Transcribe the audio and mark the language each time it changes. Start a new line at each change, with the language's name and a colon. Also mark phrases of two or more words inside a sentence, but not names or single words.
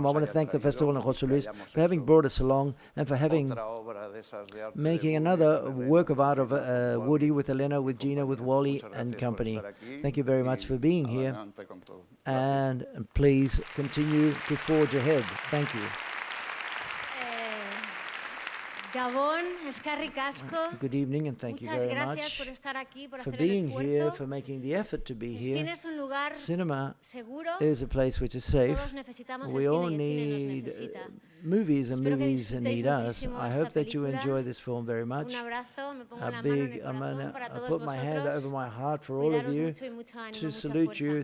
English: I want to thank the festival and José Luis for having brought us along, and for making another work of art of Woody, with Elena, with Gina, with Wally and company. Thank you very much for being here, and please continue to forge ahead. Thank you.
Basque: Gabón, eskerrik asko.
English: Good evening, and thank you very much for being here, for making the effort to be here. Cinema is a place which is safe. We all need movies, and movies need us. I hope that you enjoy this film very much. I put my hand over my heart for all of you to salute you.